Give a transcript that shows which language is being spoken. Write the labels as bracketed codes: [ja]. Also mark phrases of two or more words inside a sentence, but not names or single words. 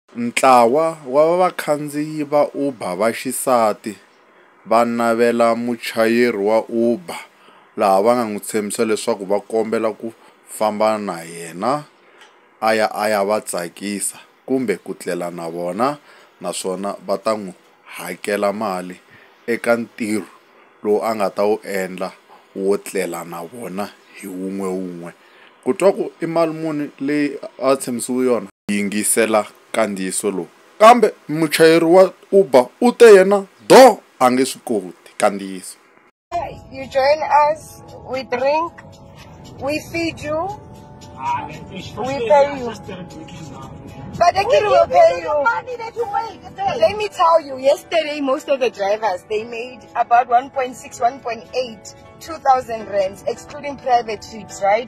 [ts] Ntlawa wa vakhandziyi va Uber va xisati va navela muchayeri wa Uber laha va nga n'wi tshembisa leswaku va kombela ku famba na yena a ya va tsakisa kumbe ku tlela na vona, naswona va ta n'wi hakela mali eka ntirho lowu a nga ta wu endla wo tlela na vona hi wun'we. Ku twa ku i mali muni leyi a tshembisiwe yona? Yingisela kandziyiso lowu. Kambe muchayeri wa Uber u te yena do a nge swi koti. Kandziyiso. [en] You join us, we drink, we feed you, we pay you. But the kid will pay you. Money that you make. Let me tell you, yesterday most of the drivers, they made about 1.6, 1.8, 2,000 rands, excluding private trips, right?